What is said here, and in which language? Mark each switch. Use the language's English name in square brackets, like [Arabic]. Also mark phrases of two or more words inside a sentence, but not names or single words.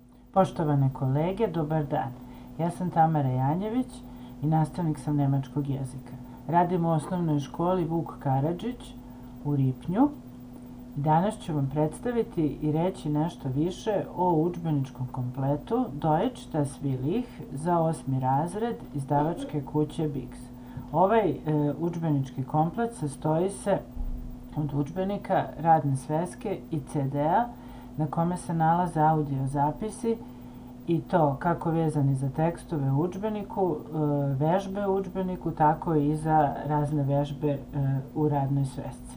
[Serbian] Poštovane kolege, dobar dan. Ja sam Tamara Janjević i nastavnik sam nemačkog jezika. Radim u osnovnoj školi Vuk Karadžić u Ripnju. Danas ću vam predstaviti i reći nešto više o udžbeničkom kompletu Deutsch das will ich za 8. razred izdavačke kuće Bix. Ovaj udžbenički komplet sastoji se od udžbenika, radne sveske i CD-a na kome se nalaze audio zapisi i to kako vezani za tekstove u udžbeniku, vežbe u udžbeniku, tako i za razne vežbe u radnoj svesci.